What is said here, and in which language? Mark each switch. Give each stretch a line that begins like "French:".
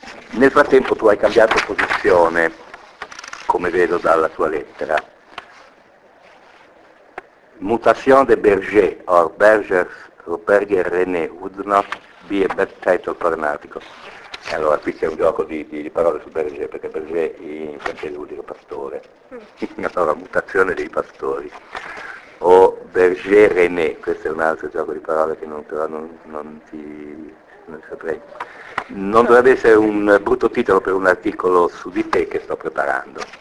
Italian: Nel frattempo tu hai cambiato posizione, come vedo dalla tua lettera.
French: Mutation de Berger,
English: or Berger's Berger René, would not be a bad title for an article.
Italian: Allora qui c'è un gioco di parole su Berger, perché Berger in francese vuol dire pastore. Allora, mutazione dei pastori. O Berger René, questo è un altro gioco di parole che non, però non, non ti non saprei. Non dovrebbe essere un brutto titolo per un articolo su di te che sto preparando.